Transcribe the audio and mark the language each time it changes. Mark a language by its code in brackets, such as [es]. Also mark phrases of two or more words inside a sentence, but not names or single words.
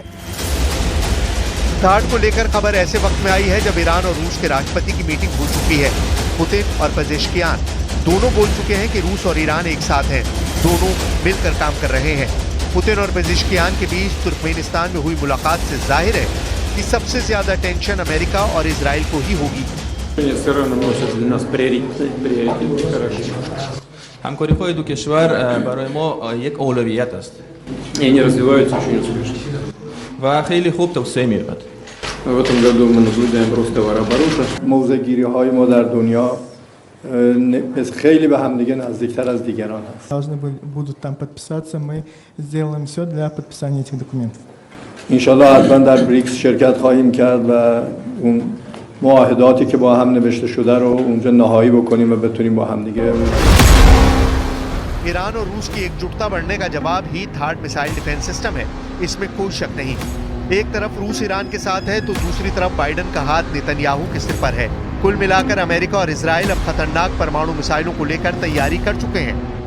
[hi] थार्ड को लेकर खबर ऐसे वक्त में आई है जब ईरान और रूस के राष्ट्रपति की मीटिंग हो चुकी है। पुतिन और पेजेश्कियान दोनों बोल चुके हैं कि रूस और ईरान एक साथ हैं, दोनों मिलकर काम कर रहे हैं। पुतिन और पेजेश्कियान के बीच तुर्कमेनिस्तान में हुई मुलाकात से जाहिर है कि सबसे ज्यादा टेंशन अमेरिका और इजराइल को ही होगी। [fa] همکاری‌های دو کشور برای ما یک اولویت است. [ru] یعنی развиваются очень успешно. [fa] و خیلی خوب توسعه می‌یابد. [ru] В этом году мы наблюдаем рост товарооборота. [fa] موضع‌گیری‌های ما در دنیا خیلی به همدیگه نزدیکتر از دیگران هست. [ru] Должны будут там подписаться, мы сделаем все для подписания этих документов. [fa] انشالله حتما در بریکس شرکت خواهیم کرد و اون معاهداتی که با هم نوشته شده رو اونجا نهایی بکنیم و بتونیم با هم دیگه [hi] ईरान और रूस की एकजुटता बढ़ने का जवाब ही थार्ड [en] missile defense system [hi] है, इसमें कोई शक नहीं। एक तरफ रूस ईरान के साथ है तो दूसरी तरफ बाइडेन का हाथ नेतन्याहू के सिर पर है। कुल मिलाकर अमेरिका और इजराइल अब खतरनाक परमाणु मिसाइलों को लेकर तैयारी कर चुके हैं।